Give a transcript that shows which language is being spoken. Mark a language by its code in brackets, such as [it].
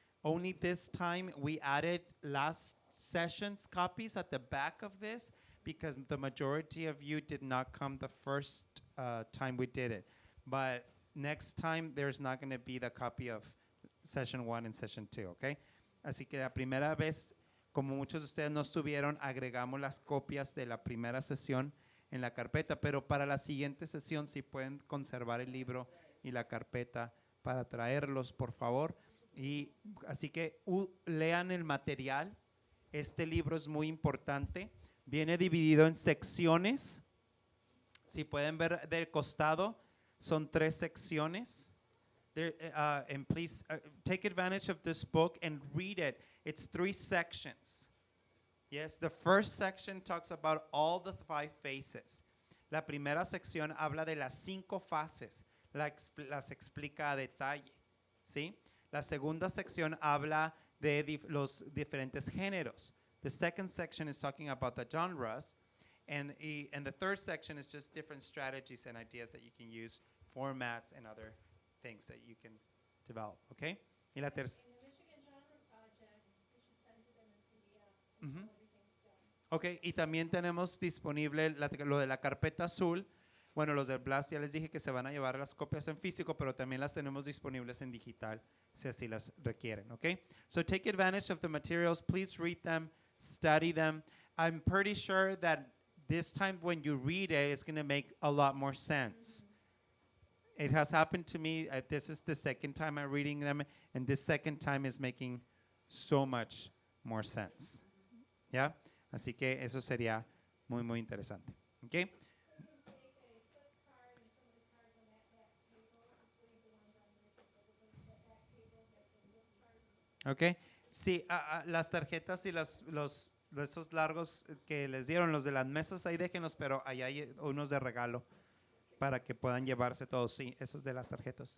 [en] Only this time we added last session's copies at the back of this because the majority of you did not come the first time we did it. But next time there's not going to be the copy of session 1 and session 2, okay? [es] Así que la primera vez, como muchos de ustedes no estuvieron, agregamos las copias de la primera sesión en la carpeta, pero para la siguiente sesión sí pueden conservar el libro y la carpeta para traerlos, por favor. Y así que lean el material. Este libro es muy importante. Viene dividido en secciones. Si pueden ver del costado, son 3 secciones. [en] And please take advantage of this book and read it. It's 3 sections. Yes, the first section talks about all the 5 phases. [es] La primera sección habla de las 5 fases, las explica a detalle, ¿sí? La segunda sección habla de los diferentes géneros. [en] The second section is talking about the genres. And the third section is just different strategies and ideas that you can use, formats and other things that you can develop, okay? [es] Y la tercera. Ok, y también tenemos disponible lo de la carpeta azul. Bueno, los del Blast ya les dije que se van a llevar las copias en físico, pero también las tenemos disponibles en digital, si así las requieren, ok? [en] So take advantage of the materials. Please read them, study them. I'm pretty sure that this time when you read it, it's going to make a lot more sense. It has happened to me. This is the second time I'm reading them, and this second time is making so much more sense. [es] ¿Ya? Así que eso sería muy, muy interesante. ¿Ok? ¿Ok? Sí, las tarjetas y esos largos que les dieron, los de las mesas, ahí déjenlos, pero ahí hay unos de regalo para que puedan llevarse todos, sí, esos de las tarjetas.